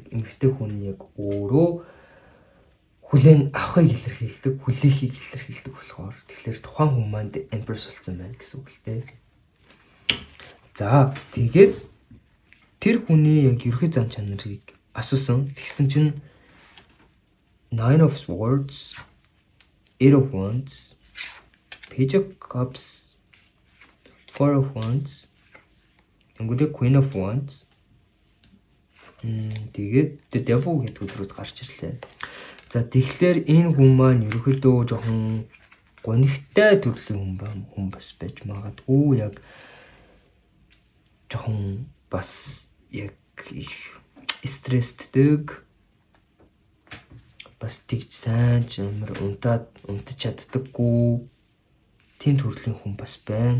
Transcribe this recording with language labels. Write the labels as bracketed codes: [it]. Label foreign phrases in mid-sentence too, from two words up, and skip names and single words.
[mn] Эмэгтэй хүн яг өөрөө хүлээн авахыг илэрхийлдэг, хүлээхийг илэрхийлдэг болохоор тэгэхээр тухайн хүн маань Empress болсон байна гэсэн үг л дээ. За тэгээд тэр хүний яг ерхий зан чанарыг асуусан. Тэгсэн чинь Nine of Swords, Eight of Wands, Page of Cups, Four of Wands, өнгөрөө Queen of Wands. Тэгээд The Devil гэдэг үзрүүд гарч ирлээ. За тэгэхээр энэ хүн маань ерөөхдөө жоохон гонигтай төрлийн хүн бас байж магадгүй. Яг жоохон бас яг их стресстэй бас тэгж сайн амар унтаж чаддаггүй тийм төрлийн хүн бас байна.